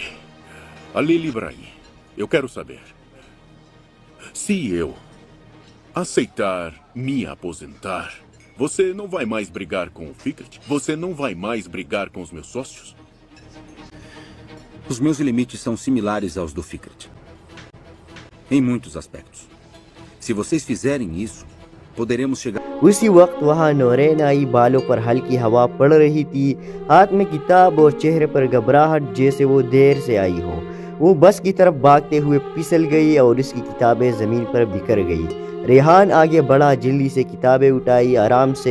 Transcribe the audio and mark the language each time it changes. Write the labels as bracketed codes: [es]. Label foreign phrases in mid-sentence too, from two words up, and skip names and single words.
[pt] Halil Ibrahim, eu quero saber. Se eu aceitar me aposentar, você não vai mais brigar com o Fikret? Você não vai mais brigar com os meus sócios? Os meus limites são similares aos do Fikret. Em muitos aspectos. Se vocês fizerem isso, poderemos chegar... [hi] उसी वक्त वहाँ नौरैन आई, बालों पर हल्की हवा पड़ रही थी, हाथ में किताब और चेहरे पर घबराहट जैसे वो देर से आई हो। वो बस की तरफ भागते हुए फिसल गई और उसकी किताबें ज़मीन पर बिखर गई। रेहान आगे बढ़ा, जल्दी से किताबें उठाई, आराम से।